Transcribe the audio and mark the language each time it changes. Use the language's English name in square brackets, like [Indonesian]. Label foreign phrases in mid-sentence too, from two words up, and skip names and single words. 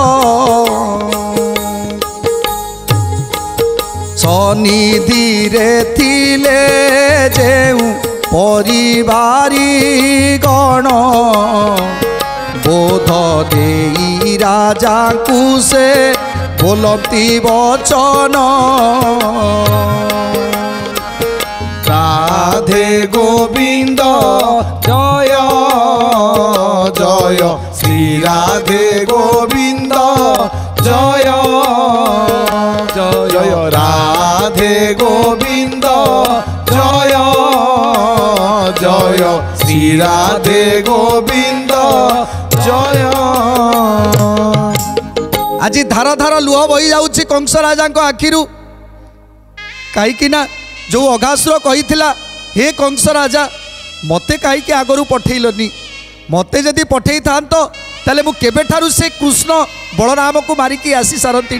[Odia] ସନିଧିରେ ଥିଲେ ଯେଉଁ ପରିବାରୀ ଗଣ, ବୋଧ ଦେଇ ରାଜାଙ୍କୁ ସେ ବୋଲନ୍ତି ବଚନ। রাধে গোবিন্দ জয় জয়, শ্রী রাধে গোবিন্দ জয় জয়, রাধে গোবিন্দ জয় জয়, শ্রী রাধে গোবিন্দ জয়। ଆଜି ଧାର ଧାର ଲୁହ ବହି ଯାଉଛି କଂସ ରାଜାଙ୍କ ଆଖିରୁ। କାହିଁକି ନା ଯେଉଁ ଅଘାସୁର କହିଥିଲା, ହେ କଂସ ରାଜା, ମୋତେ କାହିଁକି ଆଗରୁ ପଠେଇଲନି? ମୋତେ ଯଦି ପଠେଇଥାନ୍ତ ତାହେଲେ ମୁଁ କେବେଠାରୁ ସେ କୃଷ୍ଣ ବଳରାମକୁ ମାରିକି ଆସି ସାରନ୍ତିନି।